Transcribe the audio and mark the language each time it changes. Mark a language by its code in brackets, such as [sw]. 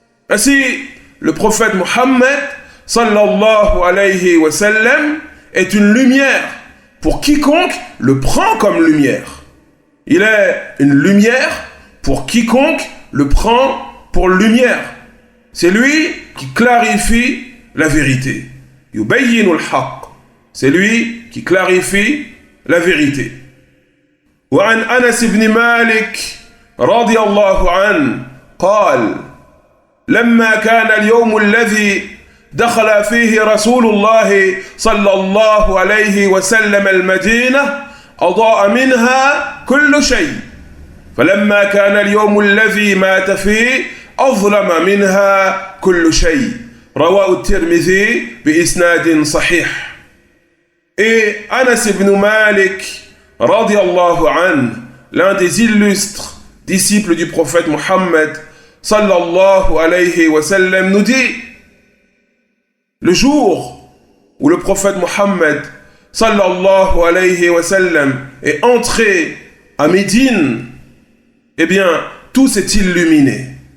[fr] Ainsi, le prophète Mohammed [ar] sallallahu alayhi wa sallam [fr] est une lumière pour quiconque le prend comme lumière. Il est une lumière pour quiconque le prend pour lumière. C'est lui qui clarifie la vérité. [ar] Yubayyinul haqq. [fr] C'est lui qui clarifie la vérité. [ar] وعن أنس بن مالك رضي الله عنه قال لما كان اليوم الذي دخل فيه رسول الله صلى الله عليه وسلم المدينة أضاء منها كل شيء فلما كان اليوم الذي مات فيه أظلم منها كل شيء رواه الترمذي بإسناد صحيح. [fr] Et Anas ibn Malik [ar] radiyallahu anhu, [fr] l'un des illustres disciples du prophète Mohammed [ar] sallallahu alayhi wa sallam, [fr] nous dit: le jour où le prophète Mohammed sallallahu alayhi wa sallam est entré à Médine, eh bien tout s'est illuminé.